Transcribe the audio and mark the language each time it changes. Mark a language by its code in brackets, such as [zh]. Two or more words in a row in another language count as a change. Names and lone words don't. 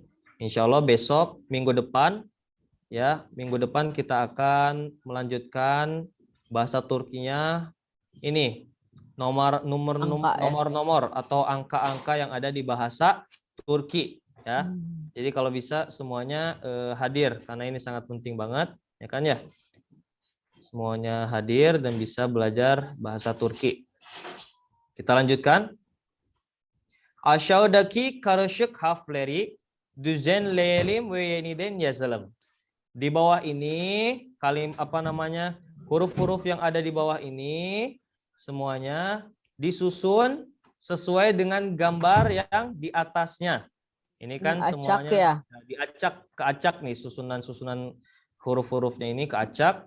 [id] Insya Allah besok minggu depan ya, minggu depan kita akan melanjutkan bahasa Turkinya ini nomor atau angka-angka yang ada di bahasa Turki ya. Jadi kalau bisa semuanya hadir karena ini sangat penting banget ya kan ya. Semuanya hadir dan bisa belajar bahasa Turki. Kita lanjutkan. [tr] Aşağıdaki karışık harfleri düzenleyelim ve yeniden yazalım. [id] Di bawah ini huruf-huruf yang ada di bawah ini semuanya disusun sesuai dengan gambar yang di atasnya. Ini kan semuanya keacak nih susunan huruf-hurufnya ini keacak.